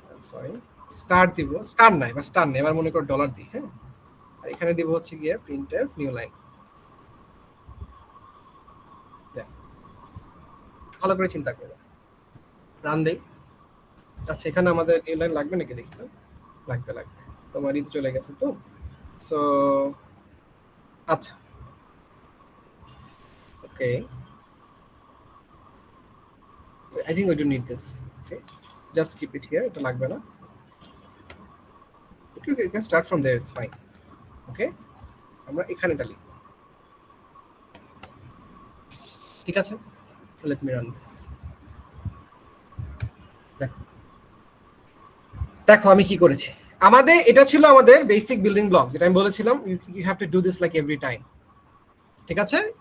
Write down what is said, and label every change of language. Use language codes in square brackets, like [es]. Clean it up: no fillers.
[bn] Sorry, star দিব, star নাই বা স্টার নেই, এবার মনে করো ডলার দিই, হ্যাঁ, আর এখানে দিব হচ্ছে গিয়ে printf নিউ লাইন। দেখ, ভালো করে চিন্তা করো, রান দেই। আচ্ছা, এখানে আমাদের নিউ লাইন লাগবে নাকি দেখি তো। লাগবে, তোমার ইতে চলে গেছে তো। [en] So আচ্ছা, okay, I think we don't need this. Okay, just keep it here, [bn] এটা লাগবে না। [en] Okay, you can start from there, it's fine. [bn] Okay, আমরা এখানেটা লিখব, ঠিক আছে? [en] Let me run this. [bn] দেখো আমি কি করেছি। আমাদের এটা ছিল আমাদের বেসিক বিল্ডিং ব্লক, যেটা আমি বলেছিলাম [en] you have to do this like every time, [bn] ঠিক আছে?